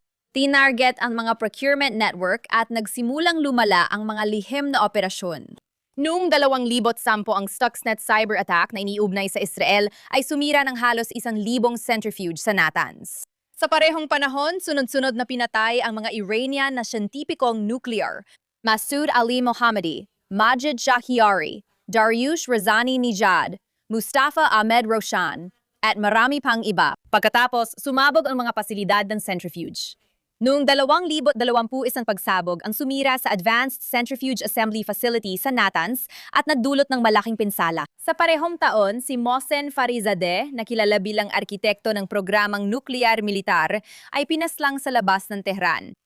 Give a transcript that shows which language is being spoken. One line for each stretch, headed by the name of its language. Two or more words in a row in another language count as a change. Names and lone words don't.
Filipino: Tinarget ang mga
English: procurement network
Filipino: at nagsimulang lumala ang mga lihim na operasyon. Noong 2010 ang Stuxnet
English: cyber attack
Filipino: na iniugnay sa Israel ay sumira ng halos 1,000 centrifuge sa Natanz. Sa parehong panahon, sunod-sunod na pinatay ang mga Iranian na siyentipikong nuclear. Masoud Ali Mohammadi, Majid Shahiari, Dariush Razani Nijad, Mustafa Ahmed Roshan, at marami pang iba. Pagkatapos, sumabog ang mga pasilidad ng centrifuge. Noong 2020 isang pagsabog ang sumira sa Advanced Centrifuge Assembly Facility sa Natanz at nagdulot ng malaking pinsala. Sa parehong taon, si Mohsen Farizadeh, na kilala bilang arkitekto ng programang nuklear militar, ay pinaslang sa labas ng Tehran.